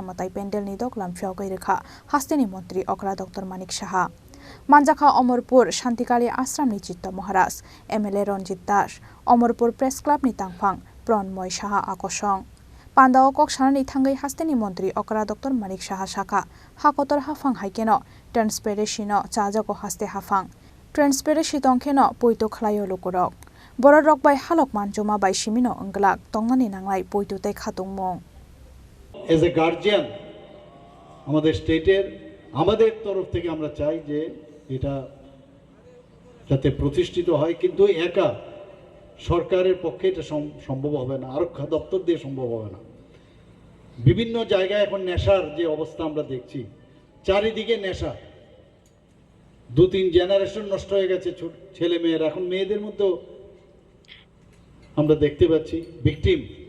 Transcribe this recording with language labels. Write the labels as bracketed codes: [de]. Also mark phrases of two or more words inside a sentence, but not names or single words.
[trp] Mwtai Pandal ni doklam Phiyogwi Rwkha Hasteni Mantri Okra Dr.Manik Saha Manjakha Amarpur Shantikali Ashram ni Chitta Maharaj MLA Ranjit Dash Amarpur Press Club ni Tangphang Pranmoy Saha Akosong Pandao koksanani thangai Hasteni Mantri Okra Dr.Manik Saha Shaka hakotor hafang haikeno transparency no chajago haste hafang transparency tongkheno poito khlayo lukurok borok bai halok manjuma bai simino anglak tongnani nanglai poito te khatungmong [en] as a guardian [bn] আমাদের স্টেটের আমাদের তরফ থেকে আমরা চাই যে এটা যাতে প্রতিষ্ঠিত হয় কিন্তু একা সরকারের পক্ষে এটা সম্ভব হবে না আরক্ষা দপ্তর দিয়ে সম্ভব হবে না বিভিন্ন জায়গায় এখন নেশার যে অবস্থা আমরা দেখছি চারিদিকে নেশা দু-তিন জেনারেশন নষ্ট হয়ে গেছে ছেলে মেয়েরা এখন মেয়েদের মধ্যেও আমরা দেখতে পাচ্ছি ভিকটিম